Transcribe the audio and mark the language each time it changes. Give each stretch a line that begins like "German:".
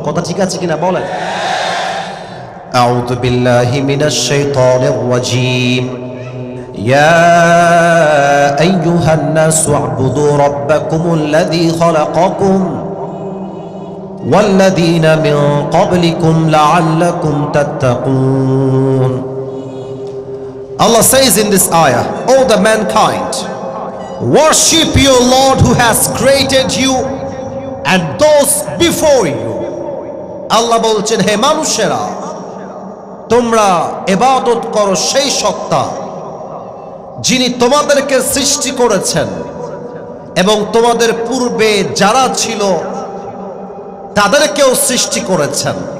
Bangla: কথা ঠিক আছে কিনা বলেন?
Arabic: আউযু বিল্লাহি মিনাশ শাইতানির রাজীম। ইয়া আইয়ুহান নাসু আ'বুদু রাব্বাকুমুল্লাযী খালাকাকুম والذين من قبلكم لعلكم تتقون।
English: Allah says in this ayah, "O the mankind, worship your Lord who has created you and those before you."
Bangla: আল্লাহ বলছেন, হে মানুষেরা, তোমরা ইবাদত করো সেই সত্তা যিনি তোমাদেরকে সৃষ্টি করেছেন এবং তোমাদের পূর্বে যারা ছিল তাদেরকেও সৃষ্টি করেছেন।